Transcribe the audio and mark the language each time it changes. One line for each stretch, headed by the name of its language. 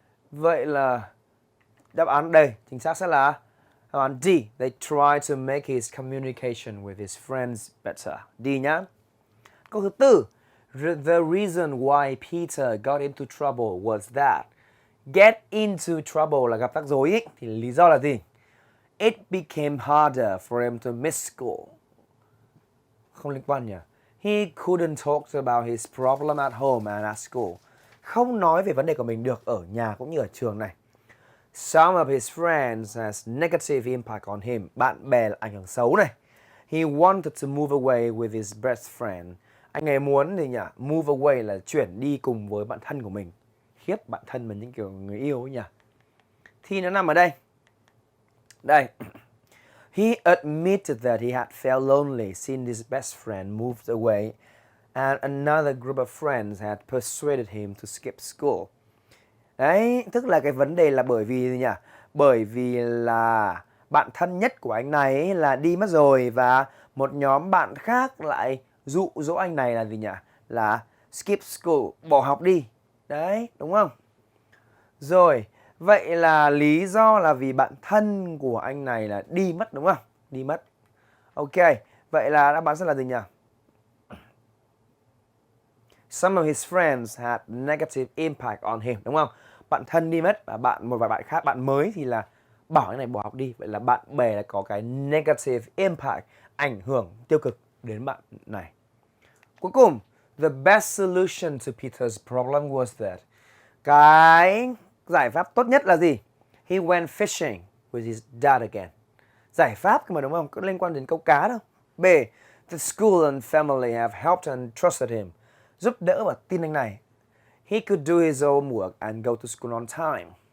Vietnamese: Vậy là đáp án đây chính xác sẽ là đáp án D.
English: They try to make his communication with his friends better.
Vietnamese: D nhá. Câu thứ tư.
English: The reason why Peter got into trouble was that. Get into trouble
Vietnamese: là gặp rắc rối ý. Thì lý do là gì?
English: It became harder for him to miss school.
Vietnamese: Không liên quan nhỉ?
English: He couldn't talk about his problem at home and at school.
Vietnamese: Không nói về vấn đề của mình được ở nhà cũng như ở trường này.
English: Some of his friends has negative impact on him.
Vietnamese: Bạn bè là ảnh hưởng xấu này.
English: He wanted to move away with his best friend.
Vietnamese: Anh ấy muốn gì nhỉ?
English: Move away
Vietnamese: là chuyển đi cùng với bạn thân của mình. Khiếp, bạn thân mình những kiểu người yêu ấy nhỉ? Thì nó nằm ở đây. Đây.
English: He admitted that he had felt lonely since his best friend moved away and another group of friends had persuaded him to skip school.
Vietnamese: Đấy, tức là cái vấn đề là bởi vì gì nhỉ? Bởi vì là bạn thân nhất của anh này ấy là đi mất rồi, và Một nhóm bạn khác lại dụ dỗ anh này là gì nhỉ? Là
English: skip school,
Vietnamese: bỏ học đi. Đấy, đúng không? Rồi, vậy là lý do là vì bạn thân của anh này là đi mất đúng không? Đi mất. Ok, vậy là đáp án sẽ là gì nhỉ?
English: Some of his friends had negative impact on him,
Vietnamese: đúng không? Bạn thân đi mất và một vài bạn khác, bạn mới thì là bảo anh này bỏ học đi. Vậy là bạn bè là có cái
English: negative impact,
Vietnamese: ảnh hưởng tiêu cực đến bạn này. Cuối cùng,
English: the best solution to Peter's problem was that.
Vietnamese: Cái giải pháp tốt nhất là gì?
English: He went fishing with his dad again.
Vietnamese: Giải pháp mà đúng không? Có liên quan đến câu cá đâu. B.
English: The school and family have helped and trusted him.
Vietnamese: Giúp đỡ và tin anh này.
English: He could do his own work and go to school on time.